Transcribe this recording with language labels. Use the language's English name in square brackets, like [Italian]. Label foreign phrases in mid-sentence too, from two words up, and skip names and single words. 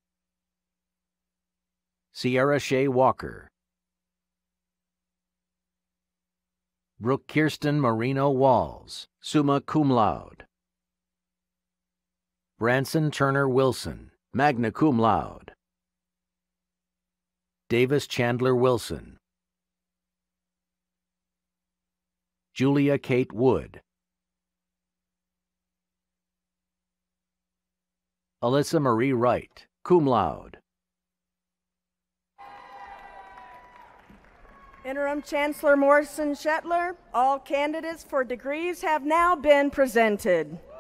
[English] Sierra Shea Walker. Brooke Kirsten Marino Walls, [Latin] summa cum laude. [English] Branson Turner Wilson, [Latin] magna cum laude. [English] Davis Chandler Wilson. Julia Kate Wood. Alyssa Marie Wright, [Latin] cum laude. [English] Interim Chancellor Morrison Shetler, all candidates for degrees have now been presented.